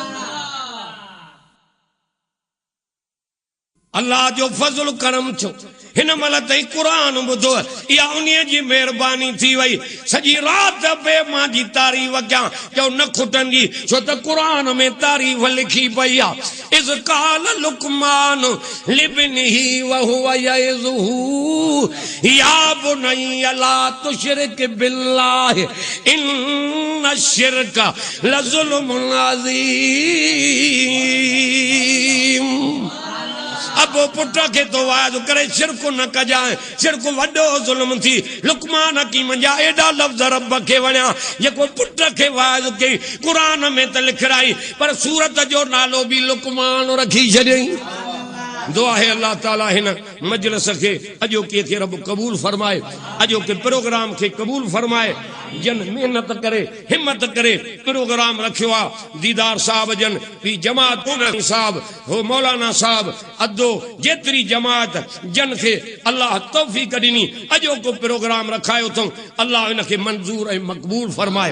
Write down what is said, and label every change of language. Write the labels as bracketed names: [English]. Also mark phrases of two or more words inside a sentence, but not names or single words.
[Sindhi] अल्लाह जो फज़ल करम छो हिन महिल ताईं क़ुरान ॿुधो इहा उन्हीअ जी महिरबानी थी वई सॼी राति बे मां जी तारीफ़ कयां चओ न खुटंदी छो त क़ुरान में तारीफ़ लिखी पई आहे [Arabic] إذ قال لقمان لابنه وهو يعظه يا بني لا تشرك بالله إن الشرك لظلم [Sindhi] अज़ीम अब पुट के तो वाद करे शिरक न कजाए शिरक वडो जुल्म थी लुकमान हकीम जा एडा लफ्ज रब के वणिया जेको पुट के वाद के कुरान में त लिखराई पर सूरत जो नालो भी लुकमान रखी छॾियई दुआ है अल्लाह ताला हिन मजलिस के अजोके के रब कबूल फरमाए, अजोके प्रोग्राम के कबूल फरमाए। जन मेहनत करे हिम्मत करे प्रोग्राम रखियो आ दीदार साहब जन भी जमात साहब हो मौलाना साहब अदो जेतरी जमात जन के अल्लाह तौफीक ॾिनी अजोको प्रोग्राम रखायो तो अल्लाह इनके मंजूर ऐं मकबूल फरमाए।